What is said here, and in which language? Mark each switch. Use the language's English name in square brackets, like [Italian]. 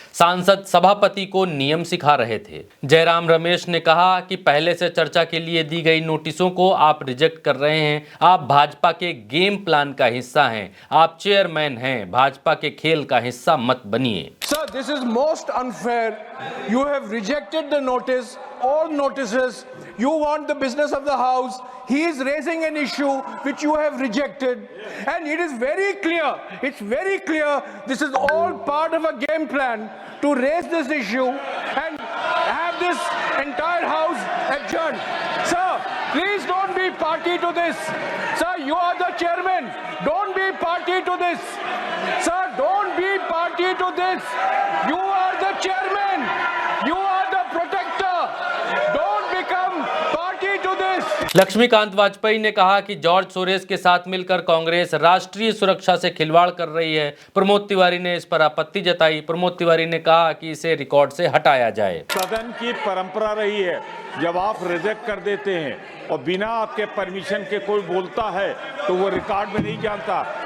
[Hindi] सांसद सभापति को नियम सिखा रहे थे। जयराम रमेश ने कहा कि पहले से चर्चा के लिए दी गई नोटिसों को आप रिजेक्ट कर रहे हैं। आप भाजपा के गेम प्लान का हिस्सा हैं। आप चेयरमैन मैन हैं, भाजपा के खेल का हिस्सा मत बनिए। [English] Sir, this is most unfair. You have rejected the notice, all notices. You want the business of the house. He is raising an issue which you have rejected. And it is very clear, it's very clear, this is all part of a game plan to raise this issue and have this entire house adjourned. Sir, please don't be party to this. Sir, you are the chairman. Don't be party to this. Sir, don't be party to this. You are the chairman. You are the protector. Don't become party to this. [Hindi] Laxmikant Vajpayee ने कहा कि George Soros के साथ मिलकर कांग्रेस राष्ट्रीय सुरक्षा से खिलवाड़ कर रही है। प्रमोद तिवारी ने इस पर आपत्ति जताई। प्रमोद तिवारी ने कहा कि इसे रिकॉर्ड से हटाया जाए। सदन की परंपरा रही है, जब आप रिजेक्ट कर देते हैं और बिना आपके परमिशन के कोई बोलता है तो वो रिकॉर्ड में नहीं जाता।